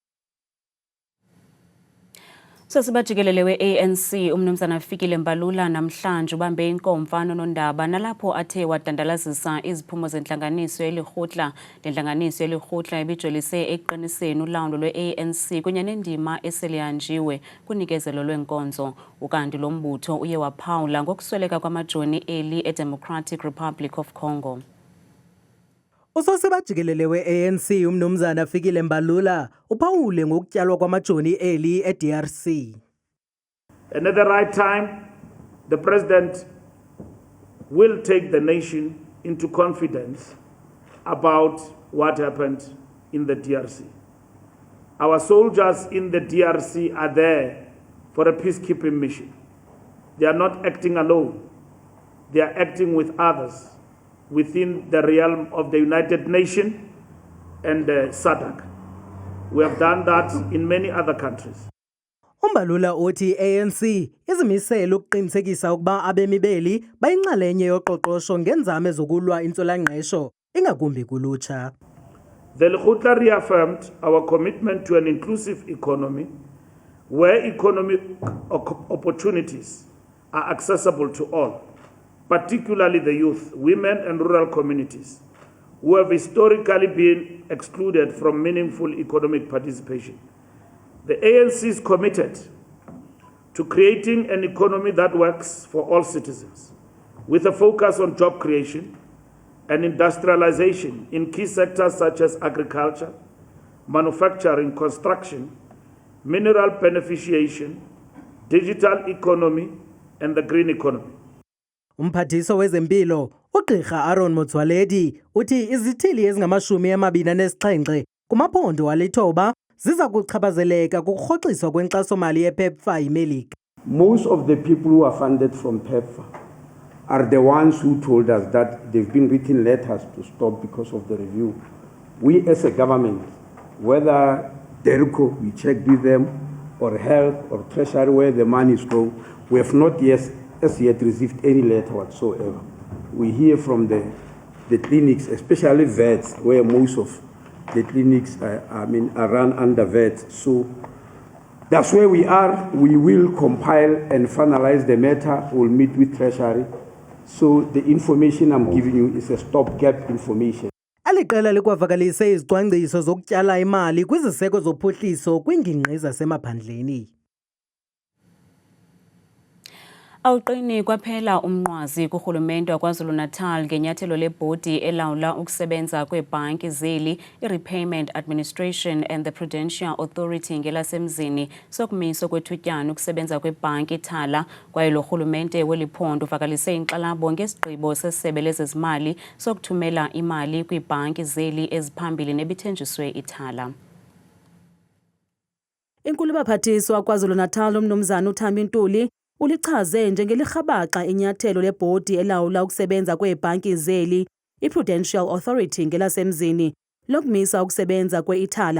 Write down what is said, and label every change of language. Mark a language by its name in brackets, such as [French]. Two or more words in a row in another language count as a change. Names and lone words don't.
[Xhosa] Sosibajikelele we-ANC umnumzana Fikile Mbalula namhlanje ubambe inkomfa nonondaba nalapho athe wadandalazisa iziphumo zenhlanganiso elihutla lenhlanganiso elihutla ebijolise eqiniseni ulawulo lwe-ANC kunye nendima eselihanjiwe kunikezelo lwenkonzo ukanti lo mbutho uye waphawula ngokusweleka kwamajoni eli eDemocratic Republic of Congo. Usosibajikelele we-ANC umnumzana Fikile Mbalula uphawule ngokutyalwa kwamajoni eli eDRC. [English] And at the right time, the president will take the nation into confidence about what happened in the DRC. Our soldiers in the DRC are there for a peacekeeping mission. They are not acting alone. They are acting with others within the realm of the United Nations and SADC. We have done that in many other countries. [Xhosa] Umbalula uthi ANC izimisela ukuqinisekisa ukuba abemi beli bayinxalenye yoqoqosho ngenzame zokulwa insolangqesho ingakumbi kulutsha. [English] The Lekgotla reaffirmed our commitment to an inclusive economy where economic opportunities are accessible to all, particularly the youth, women and rural communities who have historically been excluded from meaningful economic participation. The ANC is committed to creating an economy that works for all citizens, with a focus on job creation and industrialization in key sectors such as agriculture, manufacturing, construction, mineral beneficiation, digital economy, and the green economy. [Xhosa] Umphathiso wezempilo uGqirha Aaron Motsoaledi uthi izithili ezingama-27 kumaphondo alithoba ziza kuchaphazeleka kukurhoxiswa kwenkxaso-mali yePEPFAR yiMelika. [English] Most of the people who are funded from PEPFAR are the ones who told us that they've been written letters to stop because of the review. We as a government, whether DERCO, we checked with them, or health or treasury where the money is going, we have not as yet received any letter whatsoever. We hear from the clinics, especially vets, where most of the clinics are run under vets. So that's where we are. We will compile and finalize the matter. We'll meet with Treasury. So the information I'm giving you is a stopgap information. [Xhosa] Aliqela likwavakalise izicwangciso zokutyala imali kwiziseko zophuhliso kwiingingqi zasemaphandleni. Awuqini kwaphela umnqwazi kurhulumente waKwaZulu-Natal ngenyathelo lebhodi elawula ukusebenza kweebhanki zeli i-Repayment Administration and the Prudential Authority ngelasemzini sokumiso kwethutyana ukusebenza kwebhanki Thala kwaye lo rhulumente weliphondo uvakalise inkxalabo ngesigqibo sesebe lezezimali sokuthumela imali kwiibhanki zeli eziphambili nebithenjiswe iThala. Inkulu baphathiswa KwaZulu-Natal umnumzana uThambi Ntuli ulichaze njengelirhabaxa inyathelo lebhodi elawula ukusebenza kweebhanki zeli i-Prudential Authority ngelasemzini lokumisa ukusebenza kwe-iThala.